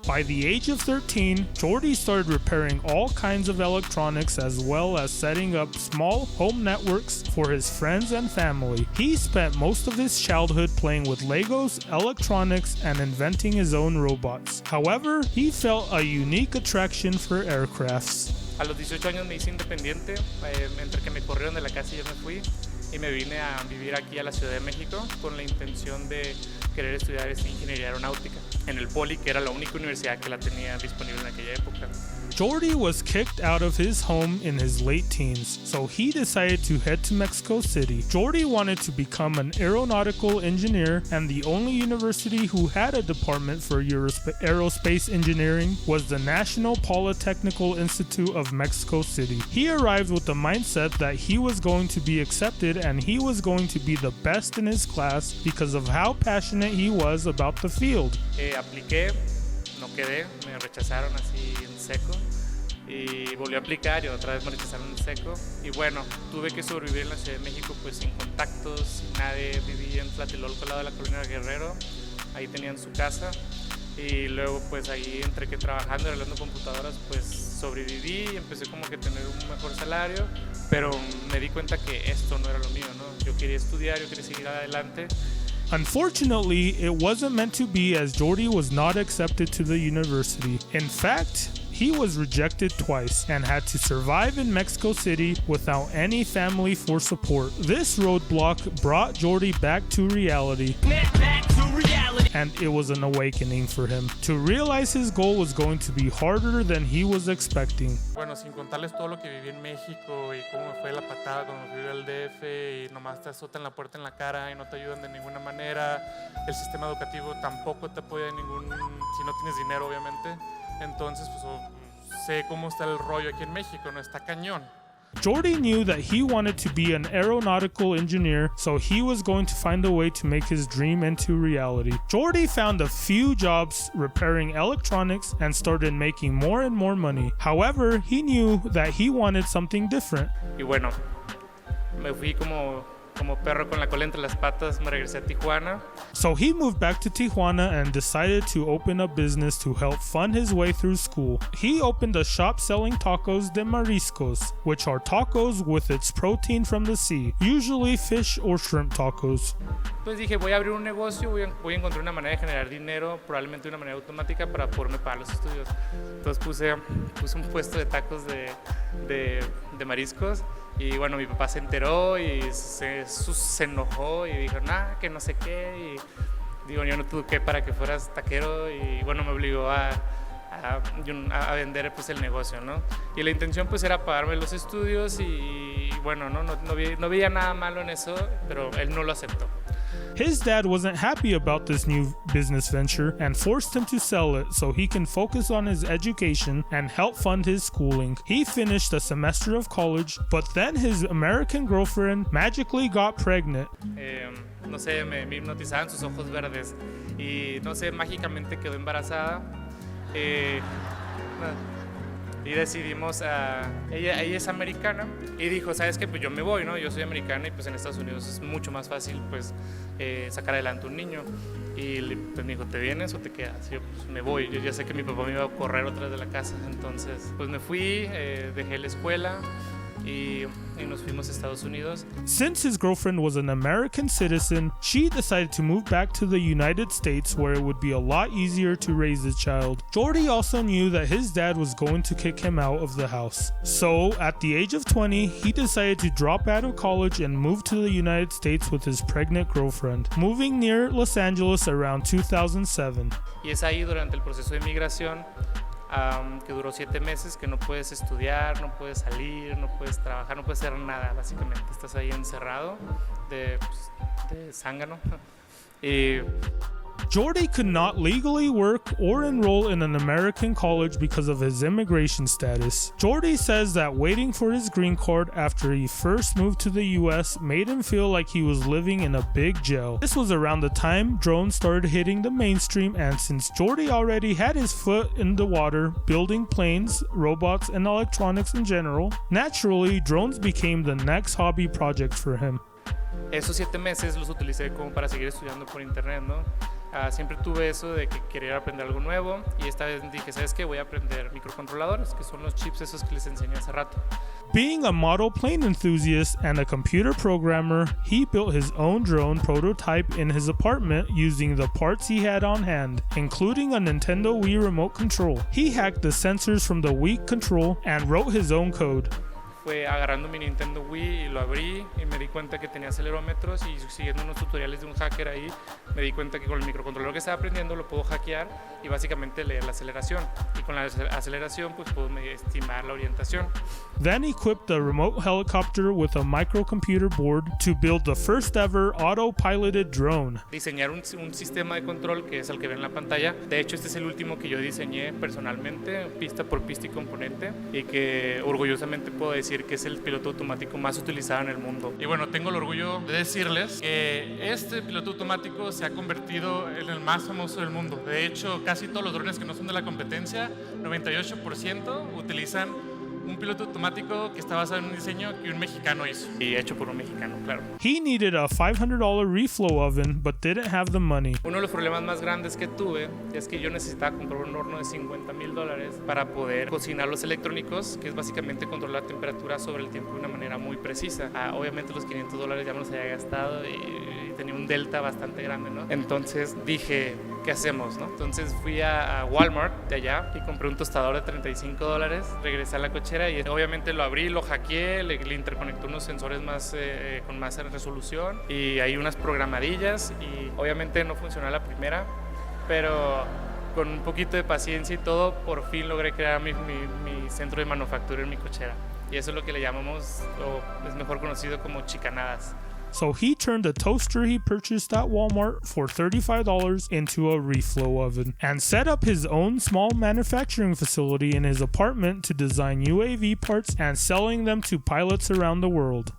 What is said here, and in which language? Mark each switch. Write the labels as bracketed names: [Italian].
[English] By the age of 13, Jordi started repairing all kinds of electronics as well as setting up small home networks for his friends and family. He spent most of his childhood playing with Legos, electronics, and inventing his own robots. However, he felt a unique attraction for aircrafts. [Spanish] A los 18 años me hice independiente, entre que me corrieron de la casa y yo me fui y me vine a vivir aquí a la Ciudad de México con la intención de querer estudiar ingeniería aeronáutica en el Poli, que era la única universidad que la tenía disponible en aquella época. [English] Jordi was kicked out of his home in his late teens, so he decided to head to Mexico City. Jordi wanted to become an aeronautical engineer, and the only university who had a department for aerospace engineering was the National Polytechnical Institute of Mexico City. He arrived with the mindset that he was going to be accepted and he was going to be the best in his class because of how passionate he was about the field. [Spanish] Apliqué, no quedé, me rechazaron así en seco y volví a aplicar y otra vez me rechazaron en seco y bueno, tuve que sobrevivir en la Ciudad de México pues sin contactos, sin nadie. Viví en Tlatelolco al lado de la colonia Guerrero, ahí tenían su casa y luego pues ahí entre que trabajando y arreglando computadoras pues sobreviví y empecé como que a tener un mejor salario, pero me di cuenta que esto no era lo mío, ¿no? Yo quería estudiar, yo quería seguir adelante. [English] Unfortunately, it wasn't meant to be as Jordi was not accepted to the university. In fact, he was rejected twice and had to survive in Mexico City without any family for support. This roadblock brought Jordi back to reality. And it was an awakening for him. To realize his goal was going to be harder than he was expecting. [Spanish] Bueno, sin contarles todo lo que viví en México y cómo me fue la patada cuando fui al DF y nomás te azotan la puerta en la cara y no te ayudan de ninguna manera. El sistema educativo tampoco te apoya si no tienes dinero, obviamente. Entonces, pues sé cómo está el rollo aquí en México, ¿no? Está cañón. [English] Jordi knew that he wanted to be an aeronautical engineer, so he was going to find a way to make his dream into reality. Jordi found a few jobs repairing electronics and started making more and more money. However, he knew that he wanted something different. [Spanish] Y bueno, me fui como perro con la cola entre las patas, me regresé a Tijuana. [English] So he moved back to Tijuana and decided to open a business to help fund his way through school. He opened a shop selling tacos de mariscos, which are tacos with its protein from the sea, usually fish or shrimp tacos. [Spanish] Entonces dije, voy a abrir un negocio, voy a encontrar una manera de generar dinero, probablemente de una manera automática para poderme pagar los estudios. Entonces puse un puesto de tacos de mariscos. Y bueno, mi papá se enteró y se enojó y dijo, que no sé qué. Y digo, yo no te eduqué para que fueras taquero. Y bueno, me obligó a vender pues el negocio, ¿no? Y la intención pues era pagarme los estudios y bueno, no veía nada malo en eso, pero él no lo aceptó. [English] His dad wasn't happy about this new business venture and forced him to sell it so he can focus on his education and help fund his schooling. He finished a semester of college, but then his American girlfriend magically got pregnant. [Spanish] No sé, me hipnotizaban sus ojos verdes y no sé, mágicamente quedó embarazada. Y decidimos, ella es americana y dijo, ¿sabes qué? Pues yo me voy, ¿no? Yo soy americana y pues en Estados Unidos es mucho más fácil pues sacar adelante un niño. Y pues me dijo, ¿te vienes o te quedas? Y yo pues me voy, yo ya sé que mi papá me iba a correr otra vez de la casa, entonces pues me fui, dejé la escuela y nos fuimos a Estados Unidos. [English] Since his girlfriend was an American citizen, she decided to move back to the United States where it would be a lot easier to raise a child. Jordi also knew that his dad was going to kick him out of the house. So, at the age of 20, he decided to drop out of college and move to the United States with his pregnant girlfriend, moving near Los Angeles around 2007. [Spanish] Y es ahí durante el proceso de migración que duró 7 meses, que no puedes estudiar, no puedes salir, no puedes trabajar, no puedes hacer nada, básicamente. Estás ahí encerrado de zángano. Y [English] Jordi could not legally work or enroll in an American college because of his immigration status. Jordi says that waiting for his green card after he first moved to the US made him feel like he was living in a big jail. This was around the time drones started hitting the mainstream, and since Jordi already had his foot in the water building planes, robots, and electronics in general, naturally drones became the next hobby project for him. [Spanish] Esos 7 meses los utilicé como para seguir estudiando por internet, ¿no? Siempre tuve eso de que quería aprender algo nuevo y esta vez dije, ¿sabes qué? Voy a aprender microcontroladores, que son los chips esos que les enseñé hace rato. [English] Being a model plane enthusiast and a computer programmer, he built his own drone prototype in his apartment using the parts he had on hand, including a Nintendo Wii remote control. He hacked the sensors from the Wii control and wrote his own code. [Spanish] Fue agarrando mi Nintendo Wii y lo abrí y me di cuenta que tenía acelerómetros y siguiendo unos tutoriales de un hacker ahí me di cuenta que con el microcontrolador que estaba aprendiendo lo puedo hackear y básicamente leer la aceleración y con la aceleración pues puedo estimar la orientación. [English] Then equipped the remote helicopter with a microcomputer board to build the first ever auto-piloted drone. [Spanish] Diseñar un sistema de control que es el que ven en la pantalla. De hecho este es el último que yo diseñé personalmente, pista por pista y componente, y que orgullosamente puedo decir que es el piloto automático más utilizado en el mundo. Y bueno, tengo el orgullo de decirles que este piloto automático se ha convertido en el más famoso del mundo. De hecho, casi todos los drones que no son de la competencia, 98% utilizan un piloto automático que está basado en un diseño que un mexicano hizo y hecho por un mexicano, claro. [English] He needed a $500 reflow oven but didn't have the money. [Spanish] Uno de los problemas más grandes que tuve es que yo necesitaba comprar un horno de $50,000 para poder cocinar los electrónicos, que es básicamente controlar la temperatura sobre el tiempo de una manera muy precisa. Obviamente los $500 ya me los había gastado y tenía un delta bastante grande, ¿no? Entonces dije, ¿qué hacemos, no? Entonces fui a Walmart de allá y compré un tostador de $35, regresé a la cochera y obviamente lo abrí, lo hackeé, le interconecté unos sensores con más resolución y hay unas programadillas y obviamente no funcionó la primera, pero con un poquito de paciencia y todo, por fin logré crear mi centro de manufactura en mi cochera. Y eso es lo que le llamamos, o es mejor conocido como chicanadas. [English] So he turned the toaster he purchased at Walmart for $35 into a reflow oven and set up his own small manufacturing facility in his apartment to design UAV parts and selling them to pilots around the world.